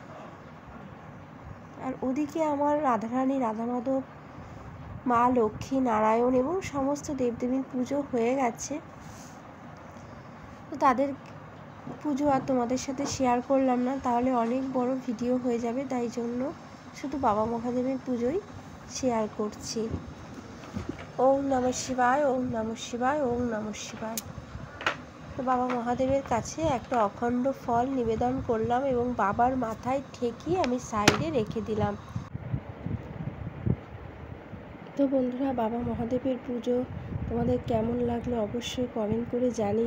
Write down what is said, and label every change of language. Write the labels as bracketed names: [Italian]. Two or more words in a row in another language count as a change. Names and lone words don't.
[Bangla] আর ওদিকে আমার রাধারানী, রাধা মাধব, মা লক্ষ্মী, নারায়ণ এবং সমস্ত দেবদেবীর পুজো হয়ে গেছে। তো তাদের পুজো আর তোমাদের সাথে শেয়ার করলাম না, তাহলে অনেক বড় ভিডিও হয়ে যাবে, তাই জন্য শুধু বাবা মহাদেবের পুজোই শেয়ার করছি। [Sanskrit] ওম নমঃ শিবায়, ওম নমঃ শিবায়, ওম নমঃ শিবায়। [Bangla] তো বাবা মহাদেবের কাছে একটা অখণ্ড ফল নিবেদন করলাম এবং বাবার মাথায় ঠেকিয়ে আমি সাইডে রেখে দিলাম। তো বন্ধুরা, বাবা মহাদেবের পুজো তোমাদের কেমন লাগলো অবশ্যই কমেন্ট করে জানিও।